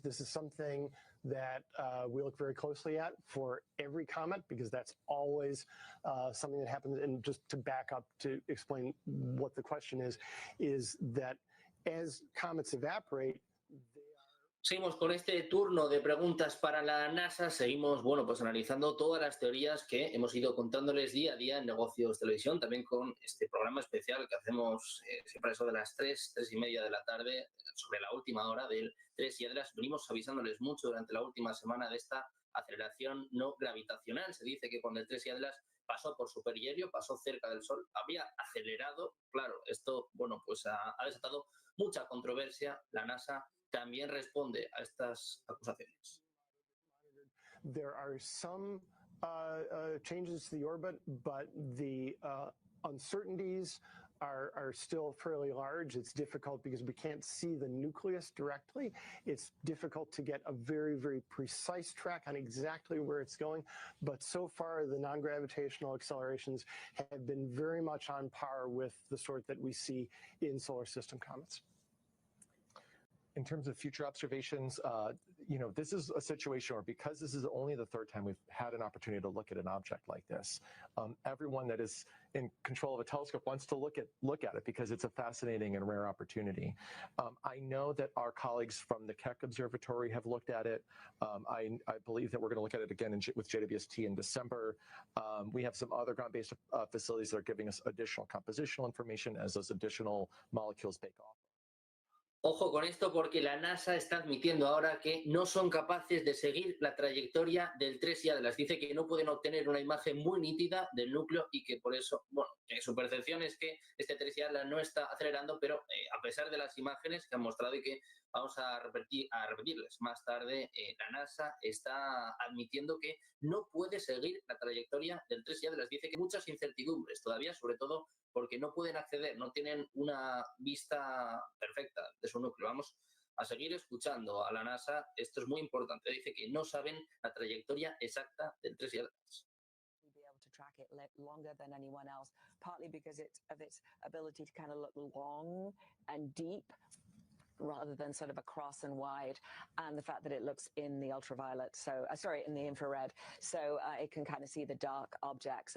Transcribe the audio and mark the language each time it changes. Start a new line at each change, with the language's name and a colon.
English: This is something that we look very closely at for every comet, because that's always something that happens. And just to back up to explain what the question is that as comets evaporate,
Spanish: Seguimos con este turno de preguntas para la NASA. Seguimos, bueno, pues analizando todas las teorías que hemos ido contándoles día a día en Negocios Televisión, también con este programa especial que hacemos siempre a eso de las 3:30 de la tarde, sobre la última hora del 3 y Atlas. Venimos avisándoles mucho durante la última semana de esta aceleración no gravitacional. Se dice que cuando el 3 y Atlas pasó por superhelio, pasó cerca del Sol, había acelerado. Claro, esto, bueno, pues ha desatado mucha controversia. La NASA también responde a estas acusaciones.
English: There are some changes to the orbit, but the uncertainties are still fairly large. It's difficult because we can't see the nucleus directly. It's difficult to get a very, very precise track on exactly where it's going. But so far, the non-gravitational accelerations have been very much on par with the sort that we see in solar system comets. In terms of future observations, this is a situation where, because this is only the third time we've had an opportunity to look at an object like this, everyone that is in control of a telescope wants to look at it because it's a fascinating and rare opportunity. I know that our colleagues from the Keck Observatory have looked at it. I believe that we're going to look at it again with JWST in December. We have some other ground-based facilities that are giving us additional compositional information as those additional molecules bake off.
Spanish: Ojo con esto, porque la NASA está admitiendo ahora que no son capaces de seguir la trayectoria del 3 y Atlas. Dice que no pueden obtener una imagen muy nítida del núcleo y que por eso, bueno, su percepción es que este 3 y Atlas no está acelerando, pero a pesar de las imágenes que han mostrado y que vamos a repetirles más tarde, la NASA está admitiendo que no puede seguir la trayectoria del 3 y Atlas. Dice que hay muchas incertidumbres todavía, sobre todo porque no pueden acceder, no tienen una vista perfecta de su núcleo. Vamos a seguir escuchando a la NASA. Esto es muy importante. Dice que no saben la trayectoria exacta del 3 y Atlas.
English: Track it longer than anyone else, partly because of its ability to kind of look long and deep rather than sort of across and wide, and the fact that it looks in the ultraviolet, in the infrared, so it can kind of see the dark objects.